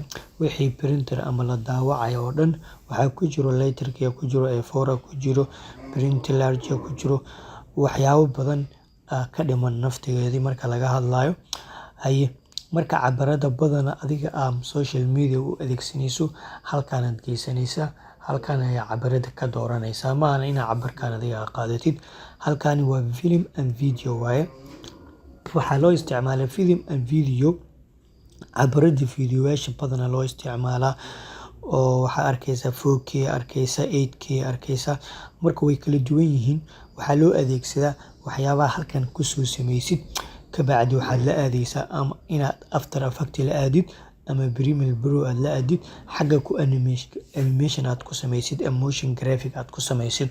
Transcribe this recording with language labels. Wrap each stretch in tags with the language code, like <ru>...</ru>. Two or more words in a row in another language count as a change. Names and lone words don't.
<so>Wixii printer ama la daawacayo oo dhan waxaa ku jiro letterka ku jiro A4 ku jiro</so> <en>print large</en> <so>ku jiro waxyaabo badan ka dhiman naftigeedii marka laga hadlayo. Marka cabirada badan adiga social media u adeegsanayso halkaan aad geysanaysaa. Halkaan ayaa cabirada ka dooranaysaa. Ma aha inaad cabirkaan adiga qaadatid. Halkaani waa</so> <en>film and video</en> <so>waaye. Waxaa loo isticmaalaa</so> <en>film and video.</en> <so>Cabirada videoyaasha badan loo isticmaalaa oo waxaa arkaysa 4K arkaysa 8K arkaysa. Marka way kala duwan yihiin. Waxaa loo adeegsadaa waxyaabaha halkaan ku soo sameysid. Ka bacdi waxaad la aadaysaa ama inaad After Effects la aadid ama Premiere Pro aad la aadid xagga ku animation aad ku sameysid</so> <en>motion graphic</en> <so>aad ku sameysid.</so>